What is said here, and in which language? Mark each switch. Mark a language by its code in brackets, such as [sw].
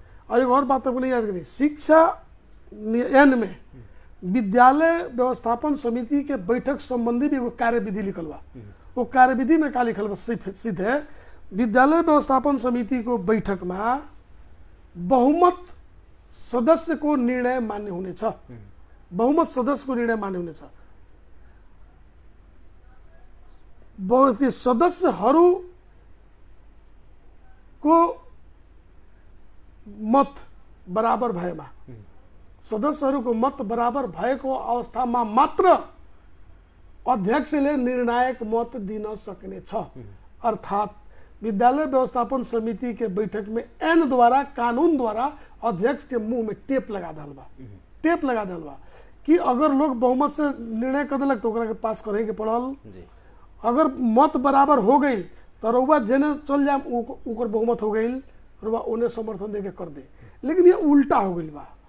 [bho] और एक और बात आपको नहीं याद करी, शिक्षा एन में [ne] विद्यालय व्यवस्थापन समिति के बैठक संबंधी भी एगो कार्यविधि लिखल बा, वो कार्यविधि में का लिखल बा सीधे विद्यालय व्यवस्थापन समिति को बैठक में बहुमत सदस्य को निर्णय मान्य होने छ, [bho] बहुमत सदस्य को निर्णय मान्य होने छ। [ne] बहुत सदस्यहरू को मत बराबर भएमा, सदस्यहरूको मत बराबर भएको अवस्थामा मात्र अध्यक्षले निर्णायक मत दिन सक्ने छ। [bho] अर्थात विद्यालय व्यवस्थापन समिति के बैठक में एन द्वारा कानून द्वारा अध्यक्ष के मुंह में टेप लगा दल बा कि अगर लोग बहुमत से निर्णय कर दिलक तो ओकरा के पास करे के पड़ल, अगर मत बराबर हो गई तो रउआ जेने चल जाए ओकर बहुमत हो गई, रउआ उन्हें समर्थन दे के कर दे। लेकिन ये उल्टा हो गई बा,